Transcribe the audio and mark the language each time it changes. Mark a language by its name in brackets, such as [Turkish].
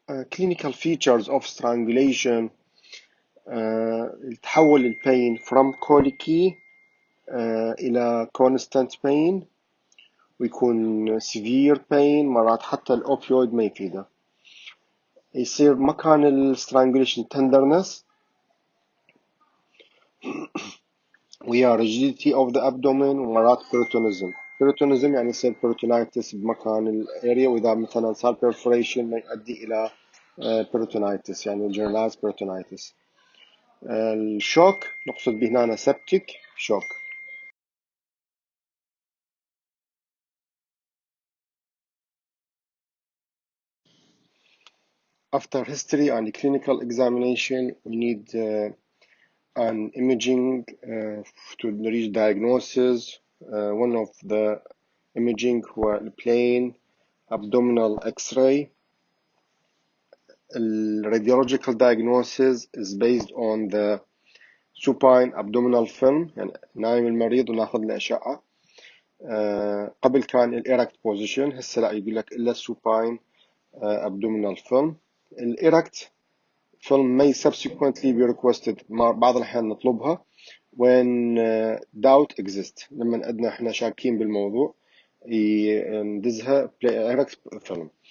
[English] Clinical features of strangulation [Arabic] تحول البين [English] from colicky إلى constant pain [Arabic] ويكون [English] severe pain [Arabic] مرات حتى الأوبيويد ما يفيده. يصير مكان السترانجوليشن [English] tenderness [Arabic] ويا [English] rigidity of the abdomen [Arabic] ومرات peritonism. peritonism يعني يصير peritonitis بمكان الاريا وإذا مثلا صار perforation ما يؤدي إلى peritonitis يعني [English] generalized peritonitis. [Arabic] الشوك نقصد به هنا [English] septic shock. After history and clinical examination we need an imaging to reach diagnosis. One of the imaging هو plain abdominal x-ray. The radiological diagnosis is based on the supine abdominal film [Arabic] يعني نايم المريض وناخذ له أشعة. قبل كان الإيركت بوزيشن هسه لا يقول لك إلا [English] supine abdominal film. [Arabic] الإيركت [English] film may subsequently be requested [Arabic] بعض الأحيان نطلبها [English] when doubt exists [Arabic] لما عندنا احنا شاكين بالموضوع ندزها إيركت film.